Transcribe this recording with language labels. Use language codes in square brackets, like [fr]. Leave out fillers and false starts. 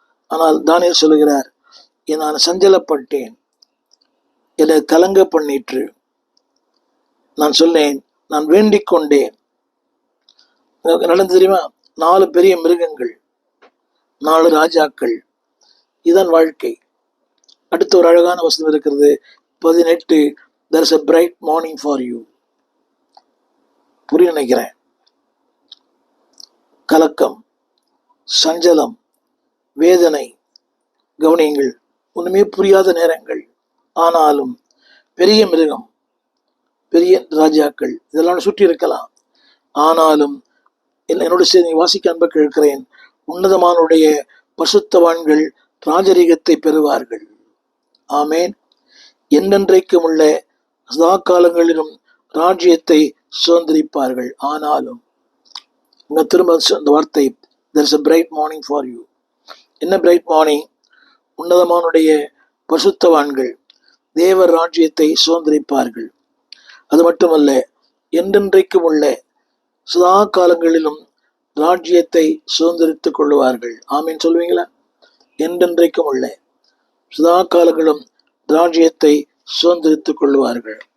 [ta] ஆனால் தானியேல் சொல்லுகிறார், நான் சஞ்சலப்பட்டேன், என்னை கலங்க பண்ணிற்று. நான் சொன்னேன், நான் வேண்டிக் கொண்டேன். நடந்து தெரியுமா? 4 பெரிய மிருகங்கள், 4 ராஜாக்கள், இதுதான் வாழ்க்கை. அடுத்த ஒரு அழகான வசனம் இருக்கிறது, 18. [en] there is a bright morning for you. [ta] புரிய நினைக்கிறேன். கலக்கம், சஞ்சலம், வேதனை. கவனியுங்கள், ஒண்ணுமே புரியாத நேரங்கள். ஆனாலும் பெரிய மிருகம், பெரிய ராஜாக்கள் இதெல்லாம் சுற்றி இருக்கலாம். ஆனாலும் என்னோட சேர்ந்து வாசிக்க அன்பு கேட்கிறேன், உன்னதமானுடைய பசுத்தவான்கள் ராஜரீகத்தை பெறுவார்கள். ஆமேன். என்றென்றைக்கும் உள்ள சதா காலங்களிலும் ராஜ்யத்தை சுதந்திரிப்பார்கள். ஆனாலும் திரும்ப அந்த வார்த்தை, [en] there is a bright morning for you. [ta] என்ன [en] Bright morning? [ta] உன்னதமானுடைய பசுத்தவான்கள் தேவ ராஜ்யத்தை சுதந்திரிப்பார்கள். அது மட்டுமல்ல, என்றென்றைக்கும் உள்ள சதா காலங்களிலும் ராஜ்யத்தை சுதந்திரித்துக் கொள்வார்கள். ஆமீன் சொல்லுவீங்களா? என்றென்றைக்கும் உள்ள சதா காலங்களும் ராஜ்யத்தை சுதந்திரித்துக் கொள்வார்கள்.